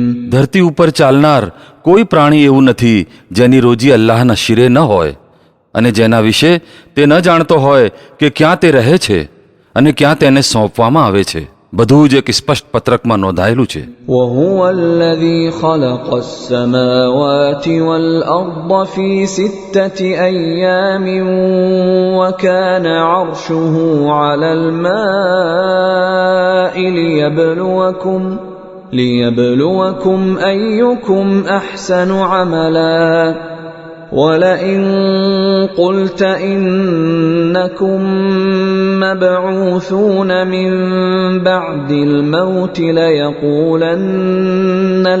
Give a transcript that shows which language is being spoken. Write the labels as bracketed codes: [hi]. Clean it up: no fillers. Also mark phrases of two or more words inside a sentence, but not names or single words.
[gu] ધરતી ઉપર ચાલનાર કોઈ પ્રાણી એવું નથી જેની રોજી અલ્લાહના શિરે ન હોય અને જેના વિશે તે ન જાણતો હોય કે ક્યાં તે રહે છે અને ક્યાં તેને સોંપવામાં આવે છે. બધું જ એક સ્પષ્ટ પત્રકમાં નોંધાયેલું છે. [ar] وَهُوَ الَّذِي خَلَقَ السَّمَاوَاتِ وَالْأَرْضَ فِي 6 أَيَّامٍ وَكَانَ عَرْشُهُ عَلَى الْمَاءِ لِيَبْلُوَكُمْ أَيُّكُمْ أَحْسَنُ عَمَلًا وَلَئِن قُلْتَ إِنَّكُمْ مَبْعُوثُونَ مِنْ بَعْدِ الْمَوْتِ لَيَقُولَنَّ